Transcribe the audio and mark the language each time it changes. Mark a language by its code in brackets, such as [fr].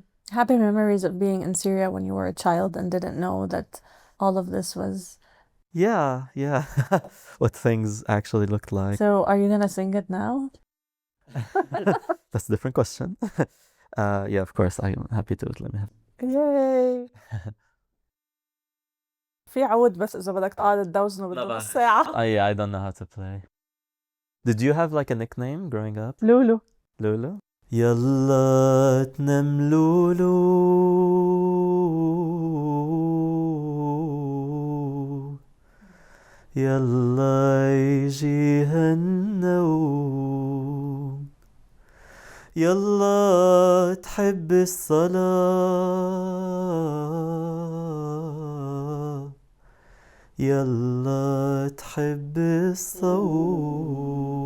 [en] Happy memories of being in Syria when you were a child and didn't know that all of this was... Yeah. What things actually looked like. So are you gonna sing it now? That's a different question. Yeah, of course, I'm happy to. Let me have. Yay! [ar] في عود بس إذا بدك تقعد تدوزنه بدك نص ساعة. [en] I don't know how to play. Did you have like a nickname growing up? [ar] لولو. [en] Lulu? [ar] يلا تنام لولو يلا يجيها النوم يلا تحب الصلاة يلا تحب الصوم